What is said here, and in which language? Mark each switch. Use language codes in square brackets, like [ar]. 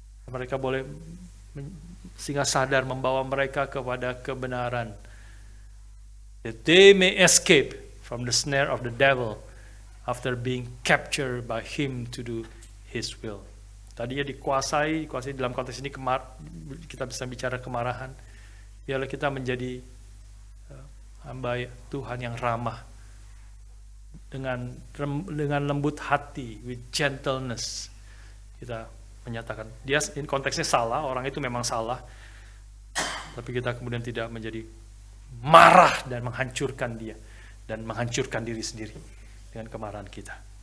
[id] Mereka boleh sehingga sadar, membawa mereka kepada kebenaran. [en] That they may escape from the snare of the devil after being captured by him to do his will. [id] Tadinya dikuasai dalam konteks ini kita bisa bicara kemarahan. Biarlah kita menjadi hamba Tuhan yang ramah, dengan lembut hati, [en] with gentleness. [id] Kita menyatakan dia konteksnya salah, orang itu memang salah, tapi kita kemudian tidak menjadi marah dan menghancurkan dia dan menghancurkan diri sendiri dengan kemarahan kita.